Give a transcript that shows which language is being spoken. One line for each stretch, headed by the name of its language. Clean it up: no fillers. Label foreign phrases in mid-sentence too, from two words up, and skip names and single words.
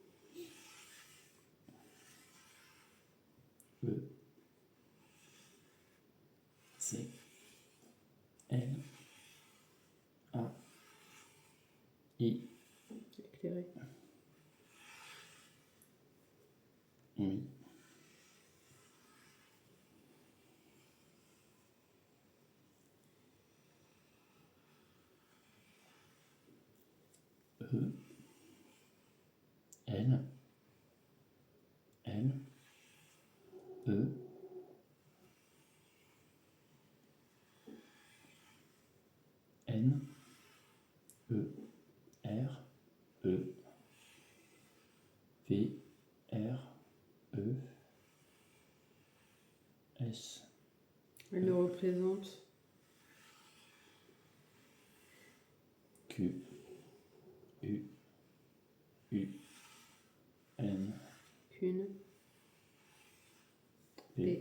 French: E, C, L, A, I. Éclairé. Oui. E, L, L, E, N, E, R, E, V, R, E, S. Elle le représente. Q, U, U, N, Qu'une. P.